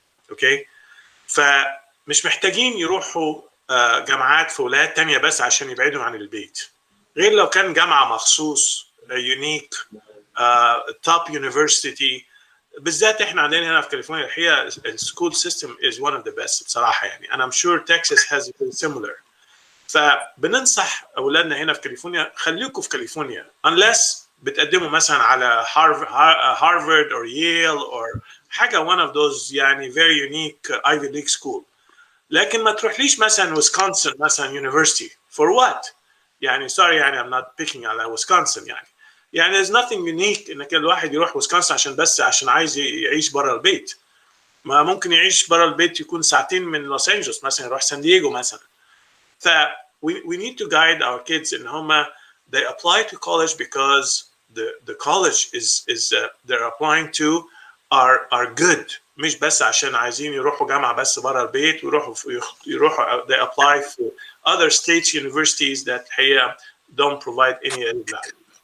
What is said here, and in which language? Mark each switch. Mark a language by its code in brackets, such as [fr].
[ar] اوكي، فمش محتاجين يروحوا جامعات في ولايات تانية بس عشان يبعدوا عن البيت، غير لو كان جامعة مخصوص يونيك توب يونيفرسيتي. بالذات احنا عندنا هنا في كاليفورنيا الحقيقه السكول سيستم [en] is one of the best [ar] بصراحه يعني. [en] I'm sure Texas has been similar. [ar] فبننصح اولادنا هنا في كاليفورنيا خليكم في كاليفورنيا unless بتقدموا مثلا على هارفارد or ييل or حاجه [en] one of those [ar] يعني [en] very unique Ivy League school. [ar] لكن ما تروحليش مثلا ويسكونسن مثلا [en] university for what [ar] يعني. sorry يعني [en] I'm not picking [ar] على ويسكونسن يعني [en] there's nothing unique [ar] انك الواحد يروح ويسكونسن عشان عايز يعيش بره البيت. ما ممكن يعيش بره البيت يكون ساعتين من لوس انجلوس مثلا، يروح سان دييغو مثلا. [en] ف we need to guide our kids [ar] ان هم [en] they apply to college because the college is they're applying to are good، [ar] مش بس عشان عايزين يروحوا جامعة بس بره البيت ويروحوا [en] they apply for other states universities that [ar] هي [en] don't provide any value.